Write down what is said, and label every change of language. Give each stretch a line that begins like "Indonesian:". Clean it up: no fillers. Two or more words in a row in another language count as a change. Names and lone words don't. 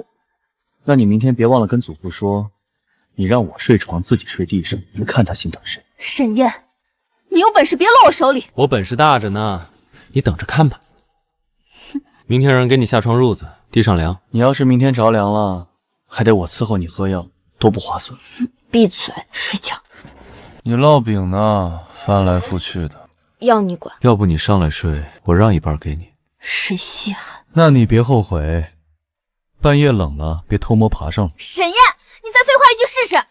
Chinese: 那你明天別忘了跟祖父說，你讓我睡床，自己睡地上，你看他心疼誰。沈燕，你有本事別落我手裡。我本事大着呢，你等着看吧。明天讓人給你下床褥子，地上涼。你要是明天着涼了，還得我伺候你喝藥，多不划算。閉嘴，睡覺。你烙餅呢？翻來覆去的。要你管。要不你上來睡，我讓一半給你。誰稀罕？那你別後悔，半夜冷了別偷摸爬上來。沈燕，你再廢話一句試試。